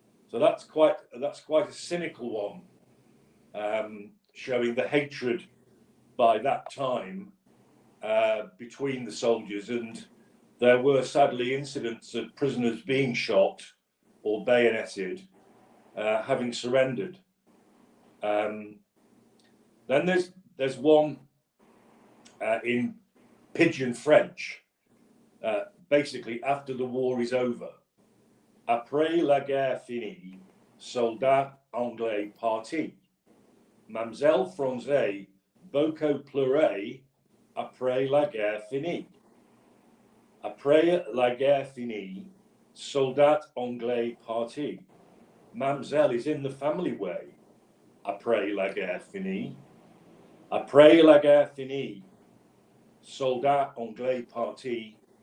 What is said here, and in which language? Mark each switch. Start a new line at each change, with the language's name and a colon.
English: So that's quite a cynical one, showing the hatred by that time between the soldiers, and there were sadly incidents of prisoners being shot or bayoneted, having surrendered. Then there's one in Pidgin French, basically after the war is over.
French: Après la guerre finie, soldats anglais partis. Mademoiselle Franzet beaucoup pleurait après la guerre finie. Après la guerre finie, soldats anglais partis.
English: Mademoiselle is in the family way.
French: Après la guerre finie. Après la guerre finie, soldats anglais partis.